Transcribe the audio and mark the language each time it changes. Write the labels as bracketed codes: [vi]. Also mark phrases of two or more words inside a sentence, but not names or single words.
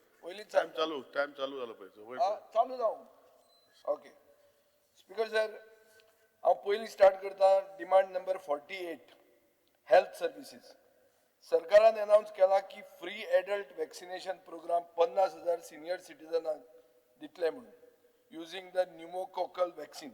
[mr] टाइम चालू झाला पाहिजे वय [kok] चालू जाऊ [en] OK Speaker sir [kok] हांव पयलीं स्टार्ट करता [en] demand number 48 health services [kok] सरकारान अनाउन्स केला की [en] free adult vaccination programme 50,000 senior citizens [kok] दितले म्हणून [en] using the pneumococcal vaccine